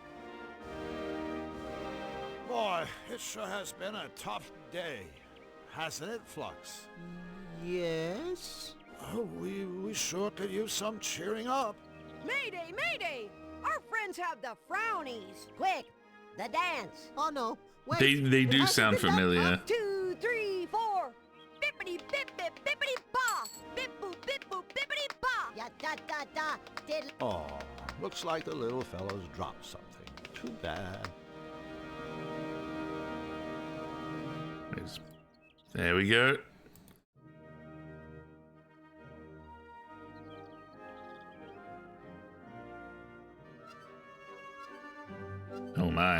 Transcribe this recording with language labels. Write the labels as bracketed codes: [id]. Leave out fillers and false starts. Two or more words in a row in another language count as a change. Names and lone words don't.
[en] Boy, it sure has been a tough day, hasn't it, Flux? Yes? Oh, we sure could use some cheering up. Mayday, mayday! Our friends have the frownies. Quick, the dance. Oh no, wait. They do It hasn't sound been done. familiar. 2, 3, 4. Bippity bip bip bippity ba. Bip boop bip boop bippity ba. Ya da da da. Diddle. Oh, looks like the little fellow's dropped something. Too bad. There we go. Oh my.